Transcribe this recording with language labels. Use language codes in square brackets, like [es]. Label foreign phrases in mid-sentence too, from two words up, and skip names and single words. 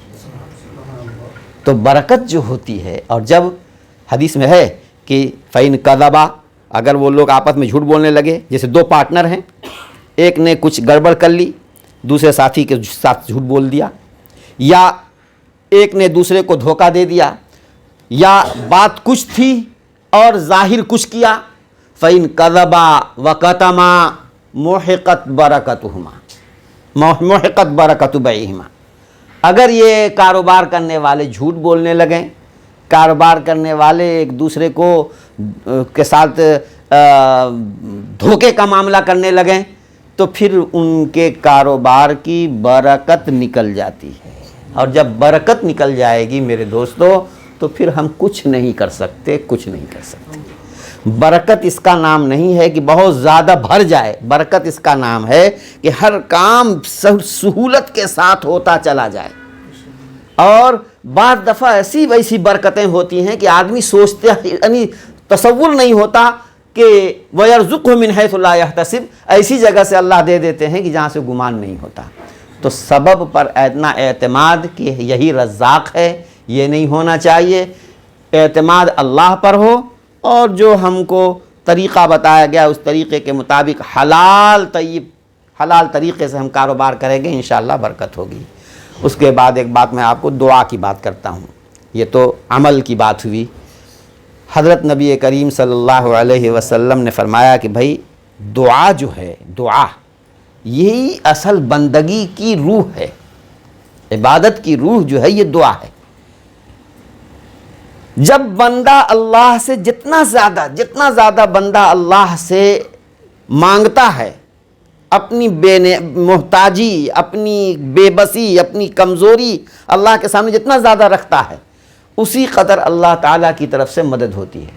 [hi] तो बरकत जो होती है, और जब हदीस में है कि [ar] فإن كذبا, [hi] अगर वो लोग आपस में झूठ बोलने लगे, जैसे दो पार्टनर हैं, एक ने कुछ गड़बड़ कर ली, दूसरे साथी के साथ झूठ बोल दिया, या एक ने दूसरे को धोखा दे दिया, या बात कुछ थी और ज़ाहिर कुछ किया, [ar] فإن كذبا و كتما محقت بركتهما، محقت بركة بيعهما. [hi] अगर ये कारोबार करने वाले झूठ बोलने लगें, कारोबार करने वाले एक दूसरे को के साथ धोखे का मामला करने लगें, तो फिर उनके कारोबार की बरकत निकल जाती है। और जब बरकत निकल जाएगी मेरे दोस्तों, तो फिर हम कुछ नहीं कर सकते, कुछ नहीं कर सकते। बरकत इसका नाम नहीं है कि बहुत ज़्यादा भर जाए, बरकत इसका नाम है कि हर काम सहूलत के साथ होता चला जाए। और बाज़ दफ़ा ऐसी वैसी बरकतें होती हैं कि आदमी सोचते, यानी तसव्वुर नहीं होता कि [ar] ويرزقه من حيث لا يحتسب, [hi] ऐसी जगह से अल्लाह दे देते हैं कि जहाँ से गुमान नहीं होता। तो सबब पर इतना एतमाद कि यही रज़्ज़ाक़ है, ये नहीं होना चाहिए। एतमाद अल्लाह पर हो, और जो हमको तरीक़ा बताया गया उस तरीक़े के मुताबिक हलाल तय्यब, हलाल तरीक़े से हम कारोबार करेंगे, इंशाअल्लाह बरकत होगी। उसके बाद एक बात मैं आपको दुआ की बात करता हूँ। ये तो अमल की बात हुई। हज़रत नबी करीम [ar] صلى الله عليه وسلم [hi] ने फरमाया कि भाई दुआ जो है, दुआ यही असल बंदगी की रूह है, इबादत की रूह जो है ये दुआ है। जब बंदा अल्लाह से जितना ज़्यादा बंदा अल्लाह से मांगता है, अपनी मोहताजी, अपनी बेबसी, अपनी कमज़ोरी अल्लाह के सामने जितना ज़्यादा रखता है, उसी कदर अल्लाह ताला की तरफ से मदद होती है।